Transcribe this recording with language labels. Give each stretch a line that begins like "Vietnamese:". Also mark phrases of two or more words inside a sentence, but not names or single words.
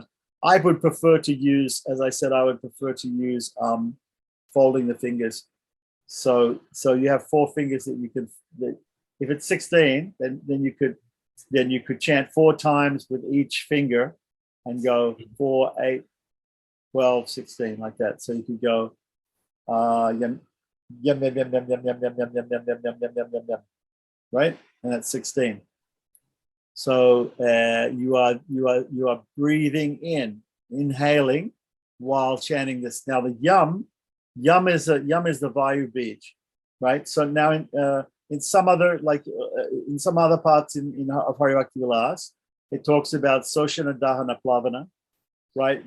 English: I would prefer to use, as I said, folding the fingers. So you have 4 fingers that you can, if it's 16, then you could chant 4 times with each finger and go 4, 8, 12, 16, like that. So you could go yum, yum, yum, yum, yum, yum, yum, yum, yum, yum, yum, yum, yum, yum, yum, yum, right? And that's 16. So you are breathing in, inhaling while chanting this. Now the yum is the Vayu Bij, right? So now in some other parts of Haribhakti Vilas, it talks about Soshana Dahana Plavana, right?